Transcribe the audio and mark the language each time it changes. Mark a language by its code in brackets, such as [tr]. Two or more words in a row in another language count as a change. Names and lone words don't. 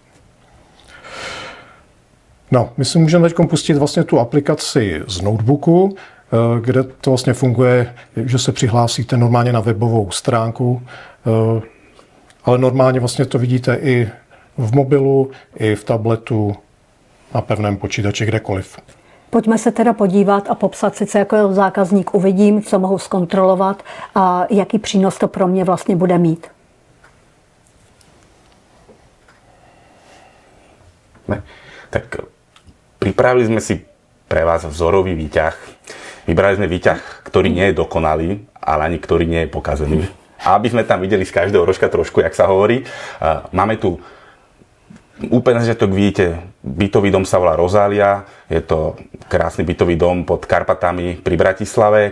[cs] No, my si můžeme teď pustit vlastně tu aplikaci z notebooku, kde to vlastně funguje, že se přihlásíte normálně na webovou stránku, ale normálně vlastně to vidíte i v mobilu, i v tabletu, na pevném počítači, kdekoliv. Pojďme se teda podívat a popsat si, co jako zákazník uvidím, co mohu zkontrolovat a jaký přínos to pro mě vlastně bude mít. Ne, [sk] tak pripravili sme si pre vás vzorový výťah. Vybrali sme výťah, ktorý nie je dokonalý, ale ani ktorý nie je pokazený. A aby sme tam videli z každého rožka trošku, jak sa hovorí, máme tu úplne, že to vidíte, bytový dom sa volá Rozália, je to krásny bytový dom pod Karpatami pri Bratislave.